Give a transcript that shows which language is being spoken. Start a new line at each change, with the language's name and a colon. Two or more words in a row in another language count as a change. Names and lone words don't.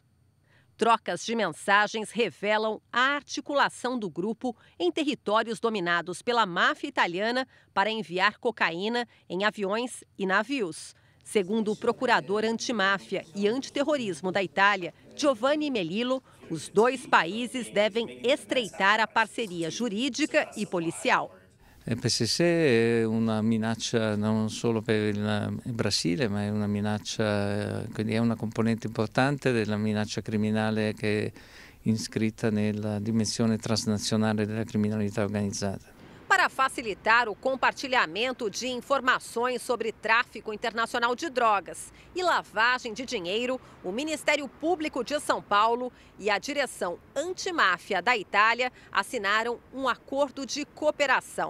Portuguese: Trocas de mensagens revelam a articulação do grupo em territórios dominados pela máfia italiana para enviar cocaína em aviões e navios. Segundo o procurador antimáfia e antiterrorismo da Itália, Giovanni Melillo, os 2 países devem estreitar a parceria jurídica e policial.
Italian: Il PCC è una minaccia non solo per il Brasile, ma è una minaccia, quindi è una componente importante della minaccia criminale che è iscritta nella dimensione transnazionale della criminalità organizzata.
Portuguese: Para Para facilitar o compartilhamento de informações sobre tráfico internacional de drogas e lavagem de dinheiro, o Ministério Público de São Paulo e a Direção Antimáfia da Itália assinaram um acordo de cooperação.